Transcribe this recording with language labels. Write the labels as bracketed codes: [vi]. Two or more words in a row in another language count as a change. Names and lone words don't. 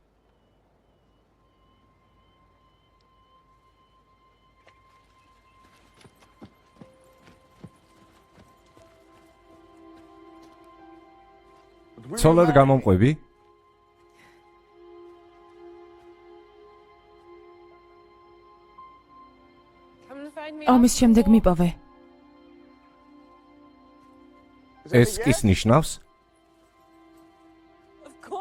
[ka] ცოლად გამომყვები? [en] Come and find me. [ka] ომის შემდეგ მიპოვე. ეს ის ნიშნავს? [en] Of course.